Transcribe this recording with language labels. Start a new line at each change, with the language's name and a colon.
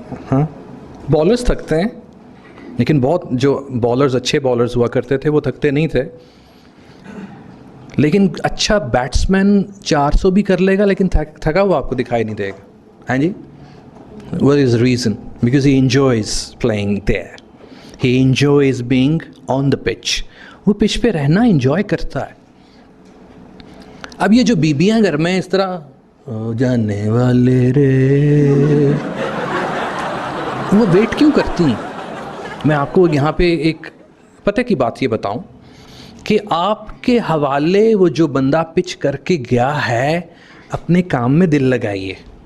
Hindi: हाँ, बॉलर्स थकते हैं, लेकिन बहुत जो बॉलर्स, अच्छे बॉलर्स हुआ करते थे, वो थकते नहीं थे. लेकिन अच्छा बैट्समैन 400 भी कर लेगा, लेकिन थका हुआ आपको दिखाई नहीं देगा. हाँ जी.
English: What is the reason? Because he enjoys playing there. He enjoys being on the pitch.
Hindi: वो पिच पे रहना enjoy करता है. अब ये जो बीबियाँ घर में इस तरह ओ जाने वाले रे, वो वेट क्यों करती हैं? मैं आपको यहाँ पे एक पते की बात ये बताऊँ कि आपके हवाले वो जो बंदा पिच करके गया है, अपने काम में दिल लगाइए.